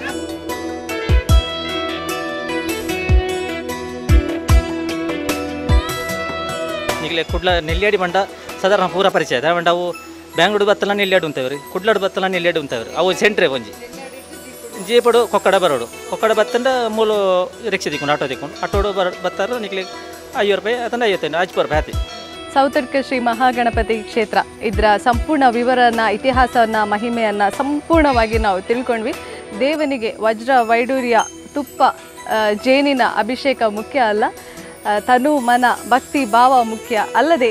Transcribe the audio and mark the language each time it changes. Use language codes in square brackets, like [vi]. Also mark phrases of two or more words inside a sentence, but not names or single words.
[tcy] ಈಗಲೇ ಕುಡ್ಲ ನೆಲ್ಲಿಯಾಡಿ ಬಂಡ ಸಾಧಾರಣ ಪೂರ ಪರಿಚಯ ಅದ ಬಂಡ ಅವು ಬ್ಯಾಂಗ್ಳೂರು ಬತ್ತಲ ನೆಲ್ಲಿಯಾಡು ಉಂತವ್ರಿ ಕುಡ್ಲಾಡು ಬತ್ತಲ ನೆಲ್ಲಿಯಾಡು ಉಂತವ್ರಿ ಅವು ಸೆಂಟ್ರೆ ಒಂಜಿ ಜೀಪಡು ಕೊಕ್ಕಡ ಬರೋಡು ಕೊಕ್ಕಡ ಬತ್ತಂಡ ಮೂಲು ರಿಕ್ಷಾ ತಿಕ್ಕೊಂಡು ಆಟೋ ತಿಕ್ಕೊಂಡು ಆಟೋಡು ಬತ್ತಾರು ನಿಕ್ಲಿ 50 ರೂಪಾಯಿ ಅದನ್ನ 55 50 ರೂಪಾಯಿ ಆತಿ. [kn] ಸೌತಡ್ಕ ಶ್ರೀ ಮಹಾಗಣಪತಿ ಕ್ಷೇತ್ರ ಇದರ ಸಂಪೂರ್ಣ ವಿವರನ ಇತಿಹಾಸವನ್ನ ಮಹಿಮೆಯನ್ನ ಸಂಪೂರ್ಣವಾಗಿ ನಾವು ತಿಳ್ಕೊಂಡ್ವಿ. ದೇವನಿಗೆ ವಜ್ರ ವೈಡೂರ್ಯ ತುಪ್ಪ ಜೇನಿನ ಅಭಿಷೇಕ ಮುಖ್ಯ ಅಲ್ಲ, ತನು ಮನ ಭಕ್ತಿ ಭಾವ ಮುಖ್ಯ.